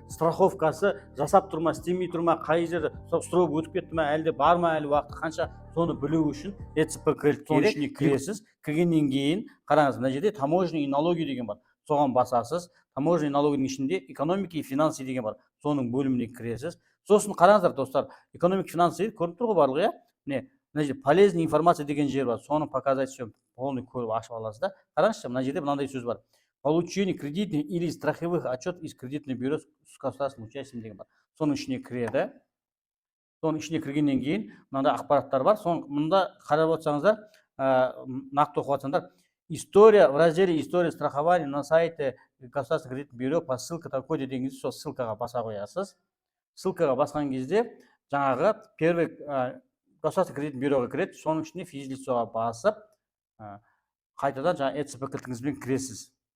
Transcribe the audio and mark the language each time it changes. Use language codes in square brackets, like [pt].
[kk] Страховкасы жасап тұрма, істемей тұрма, қай жерде стройып өтіп кетті ме, әлде бар ма әлі уақыты қанша, соны білу үшін ЭЦП кредит керек. Ішіне кіресіз. Кіргеннен кейін қараңыз, мына жерде [ru] таможенный и налоги [kk] деген бар. Соған басасыз. Таможенный налогының ішінде [ru] экономика и финансы [kk] деген бар. Соның бөліміне кіресіз. Сосын қараңыздар достар, экономика финансы көрініп тұр ғой барлығы, иә? Міне, мына жерде [ru] полезная информация [kk] деген жер бар. Соны [ru] показать все полный [kk] көріп ашып аласыз да. Қараңызшы, мына жерде мынандай сөз бар. [ru] Получение кредитных или страховых отчет из кредитного бюро с государственным участием [kk] деген бар. Соның ішіне кіреді. Соның ішіне кіргеннен кейін мынандай ақпараттар бар. Соны мында қарап отырсаңыздар, нақты оқып жатсаңдар, [ru] история в разделе история страхования на сайте государственного кредитного бюро по ссылка такой [kk] деген кезде сол ссылкаға баса қоясыз. Ссылкаға басқан кезде жаңағы [ru] первый государственный кредитный [kk] бюроға кіреді, соның ішіне физлицоға басып, қайтадан жаңа ЭЦП кілтіңізбен кіресіз.